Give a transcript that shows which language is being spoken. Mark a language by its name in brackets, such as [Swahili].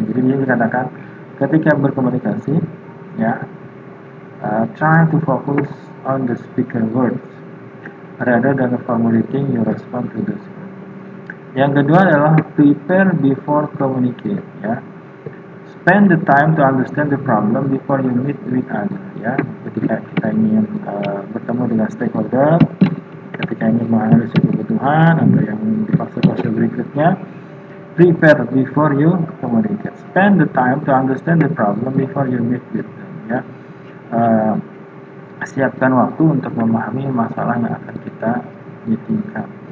[Indonesian] Jadi dia dikatakan ketika berkomunikasi ya, [English] try to focus on the speaker words rather than formulating your response to those words. [Indonesian] Yang kedua adalah [English] prepare before communicate [Indonesian] ya. [English] Spend the time to understand the problem before you meet with others ya. [Indonesian] Ketika kita ingin bertemu dengan stakeholder, ketika ingin menganalisis kebutuhan atau yang di fase-fase berikutnya, [English] prepare before you communicate. Spend the time to understand the problem before you meet with them ya. [Indonesian] Siapkan waktu untuk memahami masalah yang akan kita meetingkan.